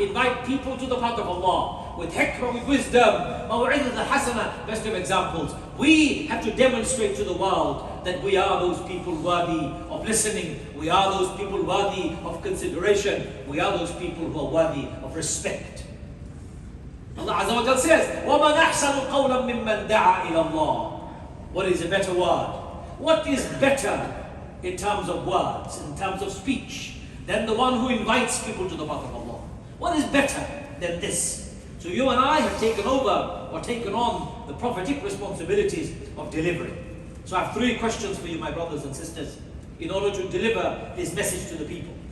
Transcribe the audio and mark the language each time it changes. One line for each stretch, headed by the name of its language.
English: Invite people to the path of Allah with hikmah, with wisdom,
Arabic: موعظة الحسنة.
English: Best of examples. We have to demonstrate to the world that we are those people worthy of listening. We are those people worthy of consideration. We are those people who are worthy of respect.
Arabic: Allah Azza wa Jal says, وَمَنْ أَحْسَنُ قَوْلًا مِمَّنْ دَعَا إِلَى اللَّهِ.
English: What is a better word? What is better in terms of words, in terms of speech, than the one who invites people to the path of Allah? What is better than this? So you and I have taken over or taken on the prophetic responsibilities of delivering. So I have 3 questions for you, my brothers and sisters, in order to deliver this message to the people.